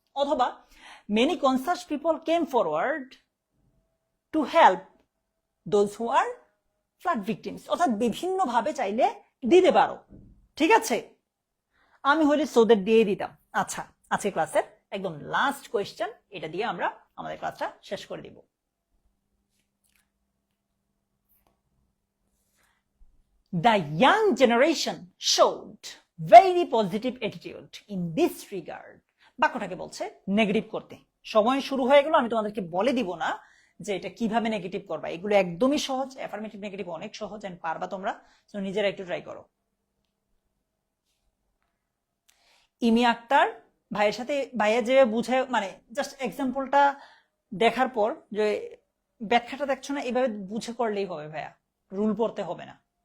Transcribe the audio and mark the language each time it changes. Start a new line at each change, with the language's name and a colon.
Bangla: অথবা
English: many conscious people came forward to help those who are flood victims,
Bangla: অর্থাৎ বিভিন্ন ভাবে চাইলে দিতে পারো। ঠিক আছে, আমি হলে সোদের দিয়ে দিতাম। আচ্ছা, আজকে ক্লাসের একদম লাস্ট কোয়েশ্চেন, এটা দিয়ে আমরা আমাদের ক্লাসটা শেষ করে দিব।
English: The young generation showed very positive attitude in this regard.
Bangla: বাক্যটাকে বলছে নেগেটিভ করতে। সময় শুরু হয়ে গেল, আমি তোমাদেরকে বলে দিব না যে এটা কিভাবে নেগেটিভ করবা, এগুলো একদমই সহজ। অ্যাফার্মেটিভ নেগেটিভ অনেক সহজ, এন্ড পারবা তোমরা, তো নিজেরা একটু ট্রাই করো। ইমি আক্তার ভাইয়ের সাথে, ভাইয়া যে বুঝে, মানে জাস্ট এক্সাম্পলটা দেখার পর যে ব্যাখ্যাটা দেখছো না, এইভাবে বুঝে করলেই হবে ভাইয়া, রুল পড়তে হবে না।